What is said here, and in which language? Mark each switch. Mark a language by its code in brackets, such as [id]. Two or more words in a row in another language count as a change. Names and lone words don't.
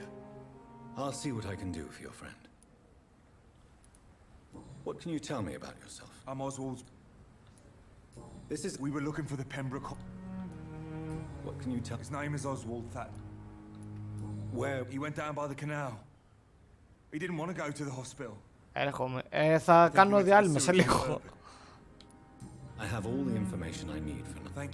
[en] I'll see what I can do for your friend. What can you tell me about yourself? I'm Oswald's... This is... We were looking for the Pembroke... What can you tell... His name is Oswald That... Where... He went down by the canal. He didn't want to go to the hospital. [el] Έρχομαι. Θα κάνω διάλειμμα σε λίγο. [en] I have all the information I need for now.